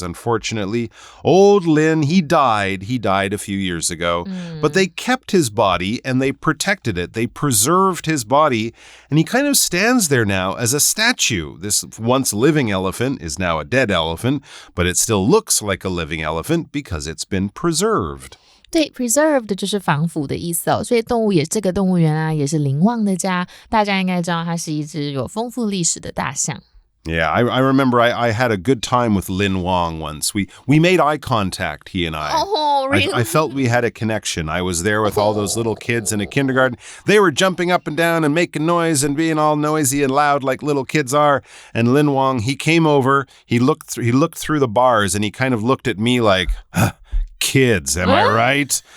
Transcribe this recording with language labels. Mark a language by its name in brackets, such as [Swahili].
[English] Unfortunately, old Lin, he died a few years ago. But they kept his body and they protected it. They preserved his body, and he kind of stands there now as a statue. This once living elephant is now a dead elephant, but it still looks like a living elephant because it's been preserved. [Chinese] 对 preserved 就是防腐的意思哦，所以这个动物园啊也是林旺的家，大家应该知道它是一只有丰富历史的大象。 [English] Yeah, I remember I had a good time with Lin Wang once. We made eye contact, he and I. Oh, really? I felt we had a connection. I was there with all those little kids in a kindergarten. They were jumping up and down and making noise and being all noisy and loud like little kids are. And Lin Wang, he came over, he looked through the bars and he kind of looked at me like, kids, am I right?